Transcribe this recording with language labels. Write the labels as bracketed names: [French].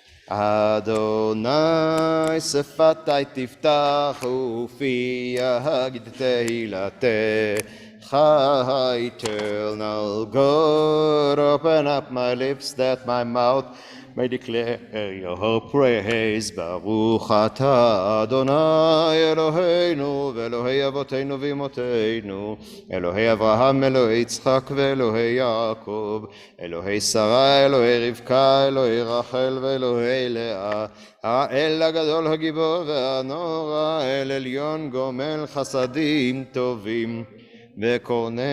[Hebrew] Adonai שפתי תפתח ופי אגיד תהילתך. [English] Eternal God, open up my lips that my mouth may declare your praise. [Hebrew] ברוך אתה אדוני אלוהינו ואלוהי אבותינו ואמותינו, אלוהי אברהם, אלוהי יצחק ואלוהי יעקב, אלוהי שרה, אלוהי רבקה, אלוהי רחל ואלוהי לאה, האל הגדול הגיבור והנורא, אל עליון גומל חסדים טובים וקורא